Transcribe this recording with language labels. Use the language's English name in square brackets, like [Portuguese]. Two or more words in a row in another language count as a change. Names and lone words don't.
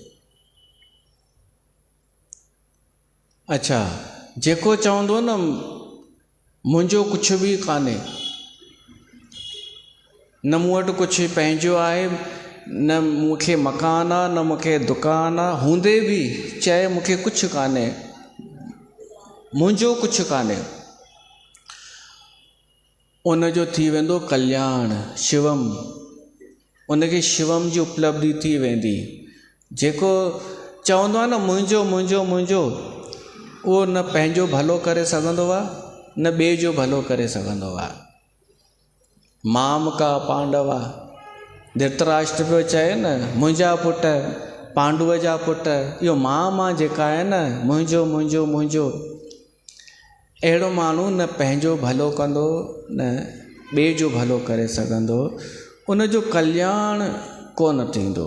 [Sindhi] अच्छा, जेको चवंदो न मुंहिंजो कुझु बि कान्हे, न मूं वटि कुझु पंहिंजो आहे, न मूंखे मकान आहे, न मूंखे दुकान आहे, हूंदे बि चए मूंखे कुझु कान्हे, मुंहिंजो कुझु कान्हे, उनजो थी वेंदो कल्याण शिवम। उनखे शिवम जी उपलब्धि थी वेंदी। जेको चवंदो आहे न मुंहिंजो मुंहिंजो मुंहिंजो, उहो न पंहिंजो भलो करे सघंदो आहे, न ॿिए जो भलो करे सघंदो आहे। [Sanskrit] माम का पांडवा, [Sindhi] धृतराष्ट्र पियो चए न मुंहिंजा पुट, पांडव जा पुट, इहो मां जेका आहे न मुंहिंजो मुंहिंजो मुंहिंजो, अहिड़ो माण्हू न पंहिंजो भलो कंदो, न ॿिए जो भलो करे सघंदो, उन जो कल्याण कोन थींदो।